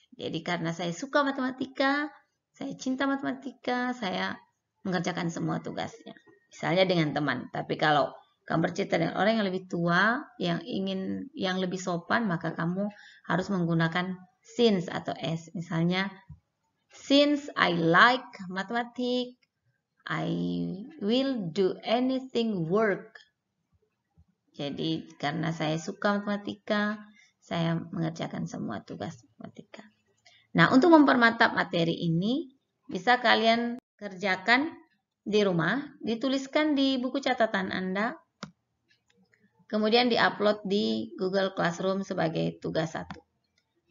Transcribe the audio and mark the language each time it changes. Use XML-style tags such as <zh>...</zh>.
<id>Jadi karena saya suka matematika, saya cinta matematika, saya mengerjakan semua tugasnya. Misalnya dengan teman. Tapi kalau kamu bercerita dengan orang yang lebih tua, yang lebih sopan, maka kamu harus menggunakan since atau as.</id> <en>Misalnya, since I like mathematics, I will do anything work.</en> <id>Jadi karena saya suka matematika, saya mengerjakan semua tugas matematika. Nah, untuk mempermantap materi ini, bisa kalian kerjakan di rumah, dituliskan di buku catatan Anda, kemudian diupload di Google Classroom sebagai tugas 1.</id>